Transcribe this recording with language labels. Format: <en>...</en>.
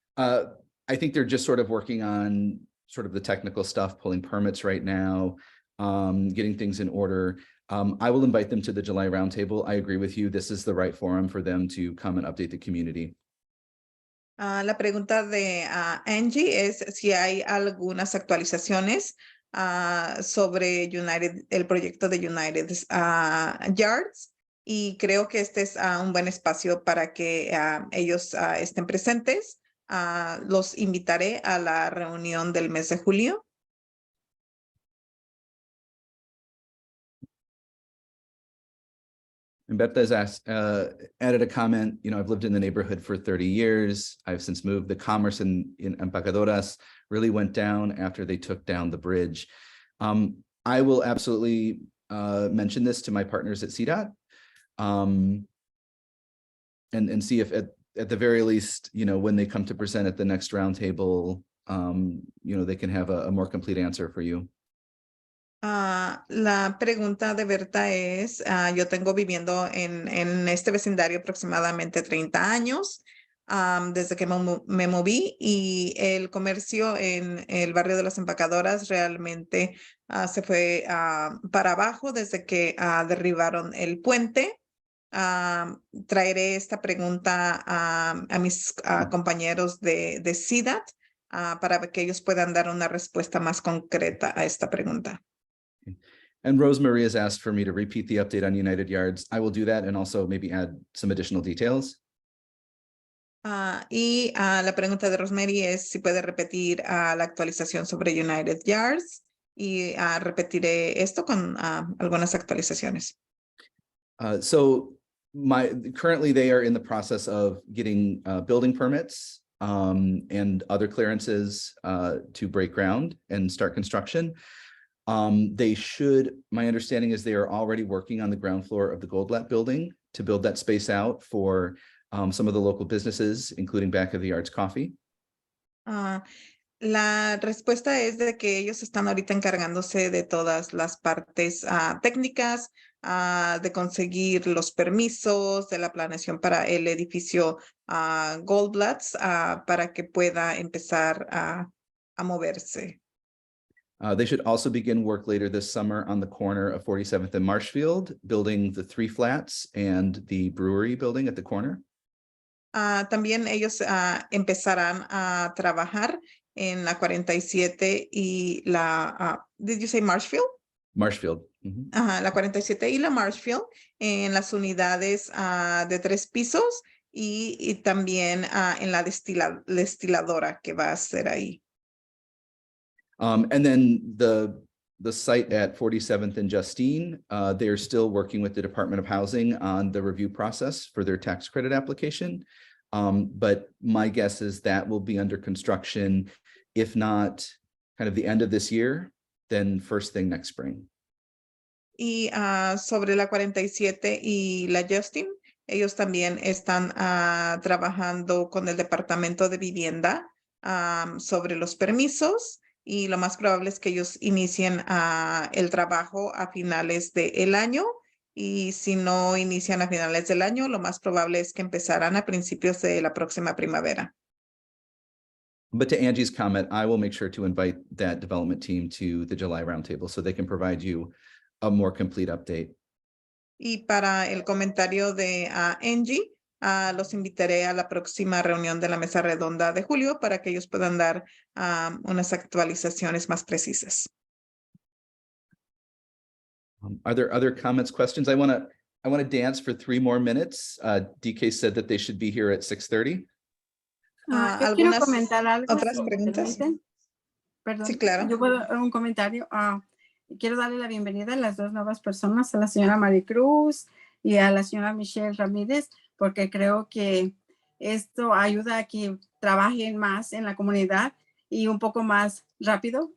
<en>I think they're just sort of working on sort of the technical stuff, pulling permits right now, getting things in order. I will invite them to the July roundtable. I agree with you. This is the right forum for them to come and update the community.</en> <es>La pregunta de Angie es si hay algunas actualizaciones sobre el proyecto de United Yards. Y creo que este es un buen espacio para que ellos estén presentes. Los invitaré a la reunión del mes de julio.</es> <en>And Berta has added a comment, I've lived in the neighborhood for 30 years. I've since moved. The commerce in Empacadoras really went down after they took down the bridge. I will absolutely mention this to my partners at CDOT and see if at the very least, when they come to present at the next roundtable, they can have a more complete answer for you.</en> <es>La pregunta de Berta es, yo tengo viviendo en este vecindario aproximadamente 30 años, desde que me moví, y el comercio en el barrio de las empacadoras realmente se fue para abajo desde que derribaron el puente. Traeré esta pregunta a mis compañeros de CIDAT para que ellos puedan dar una respuesta más concreta a esta pregunta.</es> <en>And Rosemary has asked for me to repeat the update on United Yards. I will do that and also maybe add some additional details.</en> <es>La pregunta de Rosemary es si puede repetir la actualización sobre United Yards, y repetiré esto con algunas actualizaciones.</es> <en>So currently they are in the process of getting building permits and other clearances to break ground and start construction. My understanding is they are already working on the ground floor of the Goldblatt building to build that space out for some of the local businesses, including Back of the Yards Coffee.</en> <es>La respuesta es de que ellos están ahorita encargándose de todas las partes técnicas, de conseguir los permisos, de la planeación para el edificio Goldblatt, para que pueda empezar a moverse.</es> <en>They should also begin work later this summer on the corner of 47th and Marshfield, building the 3 flats and the brewery building at the corner.</en> <es>También ellos empezarán a trabajar en la 47 y la,</es> <en>did you say Marshfield? Marshfield.</en> <es>La 47 y la Marshfield, en las unidades de 3 pisos y también en la destiladora que va a ser ahí.</es> <en>And then the site at 47th and Justine, they are still working with the Department of Housing on the review process for their tax credit application. But my guess is that will be under construction, if not kind of the end of this year, then first thing next spring.</en> <es>Y sobre la 47 y la Justin, ellos también están trabajando con el Departamento de Vivienda sobre los permisos, y lo más probable es que ellos inicien el trabajo a finales del año, y si no inician a finales del año, lo más probable es que empezarán a principios de la próxima primavera.</es> <en>But to Angie's comment, I will make sure to invite that development team to the July roundtable so they can provide you a more complete update.</en> <es>Y para el comentario de Angie, los invitaré a la próxima reunión de la mesa redonda de julio para que ellos puedan dar unas actualizaciones más precisas.</es> <en>Are there other comments, questions? I want to dance for 3 more minutes. DK said that they should be here at 6:30.</en> <es>Yo quiero comentar algo. ¿Otras si me preguntas? permiten. Perdón. Sí, claro. Yo puedo un comentario. Quiero darle la bienvenida a las 2 nuevas personas, a la señora Maricruz y a la señora Michelle Ramírez, porque creo que esto ayuda a que trabajen más en la comunidad y un poco más rápido.</es>